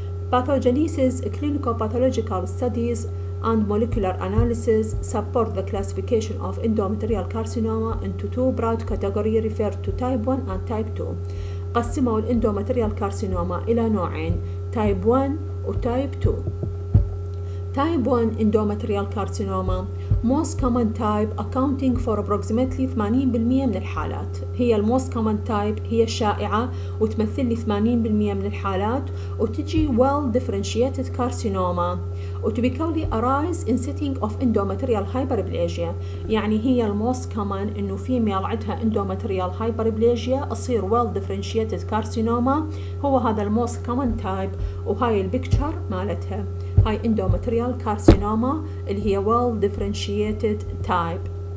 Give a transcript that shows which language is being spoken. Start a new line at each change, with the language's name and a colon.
English: Pathogenesis, clinical pathological studies and molecular analysis support the classification of endometrial carcinoma into two broad categories referred to type 1 and type 2.
Arabic: قسموا الاندومتريال كارسينوما إلى نوعين، تايب 1 وتايب 2.
English: Type 1 endometrial carcinoma most common type accounting for approximately 80%
Arabic: من الحالات.
English: هي most common type،
Arabic: هي الشائعة وتمثل لي 80% من الحالات، وتجي
English: well differentiated carcinoma وtypically arise in setting of endometrial hyperplasia.
Arabic: يعني هي
English: most common
Arabic: إنه
English: female
Arabic: عندها
English: endometrial hyperplasia
Arabic: تصير
English: well differentiated carcinoma.
Arabic: هو هذا most common type، وهاي البيكتشر مالتها، هاي
English: endometrial carcinoma
Arabic: اللي هي
English: well differentiated type.